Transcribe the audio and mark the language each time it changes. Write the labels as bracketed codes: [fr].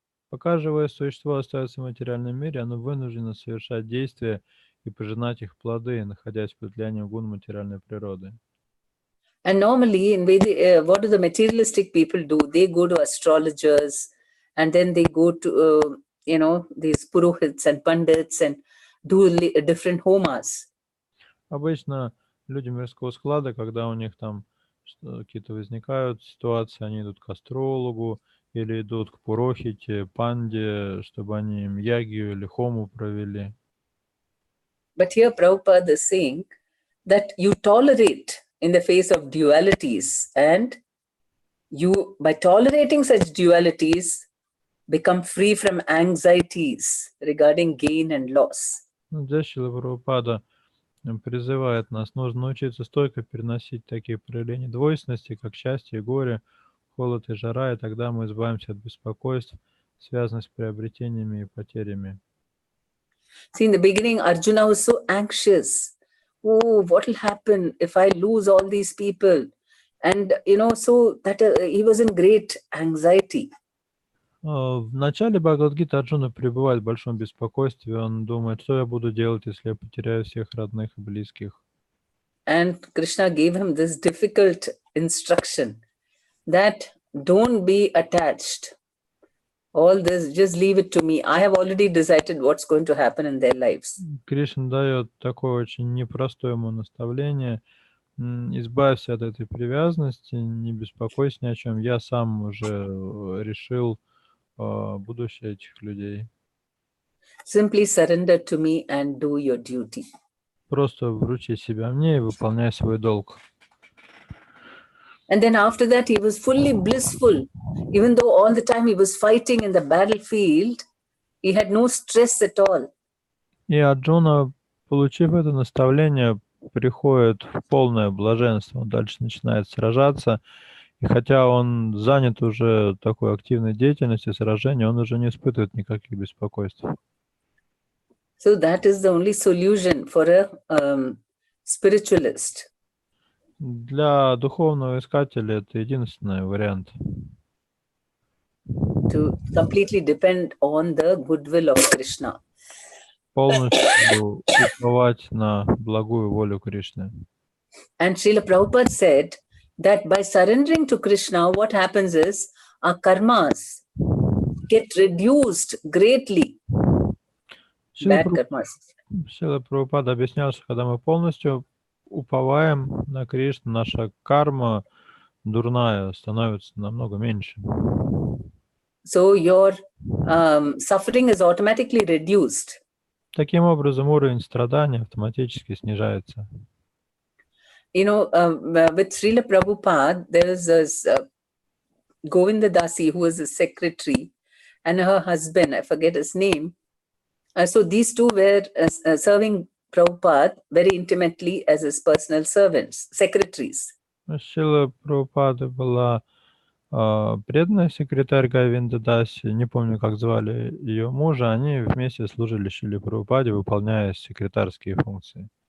[ru] Пока живое существо остается в материальном мире, оно вынуждено совершать действия и пожинать их плоды, находясь под влиянием гун материальной природы. [en] And normally in Vedic, what do the materialistic people do? They go to astrologers, and then they go to, these purohits and pandits and do different homas. [ru] Обычно люди мирского склада, когда у них там какие-то возникают ситуации, они идут к астрологу или идут к пурохите, панде, чтобы они им ягию или хому провели. [en] But here Prabhupada is saying that you tolerate in the face of dualities, and you, by tolerating such dualities, become free from anxieties regarding gain and loss. [ru] Здесь Шрила Прабхупада призывает нас, нужно научиться стойко переносить такие проявления двойственности, как счастье и горе, холод и жара, и тогда мы избавимся от беспокойств, связанных с приобретениями и потерями. [en] See, in the beginning, Arjuna was so anxious. Oh, what will happen if I lose all these people? And, so that he was in great anxiety. [ru] В начале Бхагавад-гиты Арджуна пребывает в большом беспокойстве. Он думает, что я буду делать, если я потеряю всех родных и близких. [en] And Krishna gave him this difficult instruction that don't be attached. All this, just leave it to me. I have already decided what's going to happen in their lives. [ru] Кришна дает такое очень непростое ему наставление. Избавься от этой привязанности, не беспокойся ни о чем. Я сам уже решил будущее этих людей. [en] Simply surrender to me and do your duty. [ru] Просто вручи себя мне и выполняй свой долг. [en] And then after that, he was fully blissful. Even though all the time he was fighting in the battlefield, he had no stress at all. [ru] И Арджуна, получив это наставление, приходит в полное блаженство. Он дальше начинает сражаться. И хотя он занят уже такой активной деятельностью сражения, он уже не испытывает никаких беспокойств. [en] So that is the only solution for a spiritualist. [ru] Для духовного искателя это единственный вариант. [en] To completely depend on the goodwill of Krishna. [ru] Полностью уповать на благую волю Кришны. [en] And Srila Prabhupada said that by surrendering to Krishna, what happens is our karmas get reduced greatly. Bad karmas. [ru] Шрила Прабхупада объяснял, что когда мы полностью уповаем на Кришну, наша карма дурная становится намного меньше. [en] So your suffering is automatically reduced. [ru] Таким образом, уровень страдания автоматически снижается. [en] With Srila Prabhupada, there was this Govinda Dasi, who was a secretary, and her husband, I forget his name. So these two were serving Prabhupada very intimately as his personal servants, secretaries. [ru] Шрила Прабхупады была преданная секретарь Говинда Даси, не помню, как звали ее мужа, они вместе служили Шриле Прабхупаде, выполняя секретарские функции.